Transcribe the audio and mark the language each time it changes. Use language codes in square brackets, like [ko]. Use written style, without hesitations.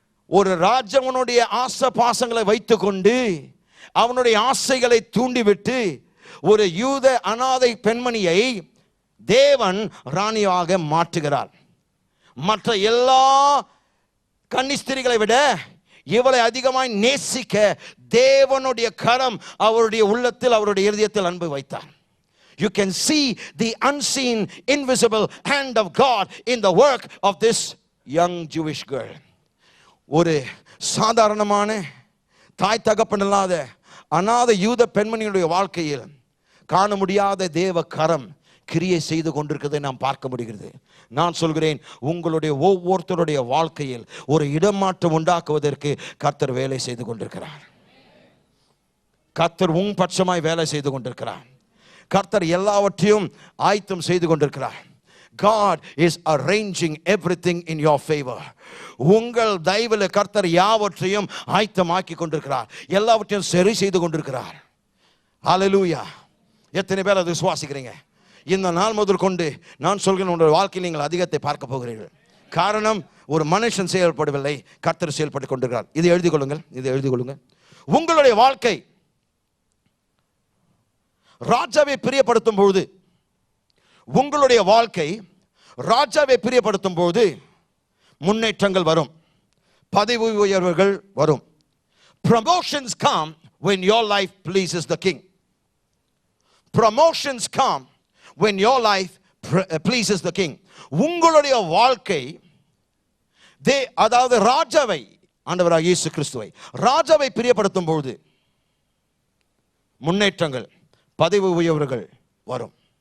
[ta] ஒரு ராஜவனுடைய ஆசை பாசங்களை வைத்துக்கொண்டு அவனுடைய ஆசைகளை தூண்டிவிட்டு ஒரு யூத அனாதை பெண்மணியை தேவன் ராணியாக மாற்றுகிறார். மற்ற எல்லா கன்னிஸ்திரிகளை விட இவளை அதிகமாய் நேசிக்க தேவனுடைய கரம் அவருடைய உள்ளத்தில், அவருடைய இதயத்தில் அன்பு வைத்தார். [en] You can see the unseen, invisible hand of God in the work of this young Jewish girl. [ta] ஒரு சாதாரணமான தாய் தகப்பன் இல்லாத அநாத யூத பெண்மணியுடைய வாழ்க்கையில் காண முடியாத தேவ கரம் கிரியை செய்து கொண்டிருக்கிறதை நாம் பார்க்க முடிகிறது. நான் சொல்கிறேன், உங்களுடைய ஒவ்வொருத்தருடைய வாழ்க்கையில் ஒரு இடமாற்றம் உண்டாக்குவதற்கு கர்த்தர் வேலை செய்து கொண்டிருக்கிறார். கர்த்தர் உன் பட்சமாய் வேலை செய்து கொண்டிருக்கிறார். கர்த்தர் எல்லாவற்றையும் ஆயத்தம் செய்து கொண்டிருக்கிறார். [en] God is arranging everything in your favor. [ta] உங்கள் தயவில் கர்த்தர் யாவற்றையும் ஆயத்தமாக்கி கொண்டிருக்கிறார், எல்லாவற்றையும் சரி செய்து கொண்டிருக்கிறார். ஹல்லேலூயா! எத்தனை பேர் அதை விசுவாசிக்கிறீங்க? இந்த நாள் முதல் கொண்டு நான் சொல்கிறேன், உங்களுடைய வாழ்க்கையில் நீங்கள் அதிகத்தை பார்க்க போகிறீர்கள். காரணம், ஒரு மனுஷன் செயல்படவில்லை, கர்த்தர் செயல்பட்டு கொண்டிருக்கிறார். இதை எழுதிக் கொள்ளுங்கள், இதை எழுதிக் கொள்ளுங்கள். உங்களுடைய வாழ்க்கை ராஜாவை பிரியப்படுத்தும் பொழுது, உங்களுடைய வாழ்க்கை ராஜாவை பிரியப்படுத்தும் பொழுது முன்னேற்றங்கள் வரும், பதவி உயர்வுகள் வரும். [en] Promotions come when your life pleases the king. Promotions come when your life pleases the king. [ta] உங்களுடைய வாழ்க்கை அதாவது ராஜாவை, ஆண்டவராகிய இயேசு கிறிஸ்துவை ராஜாவை பிரியப்படுத்தும் பொழுது முன்னேற்றங்கள், பதவி உயர்வுகள் வரும்.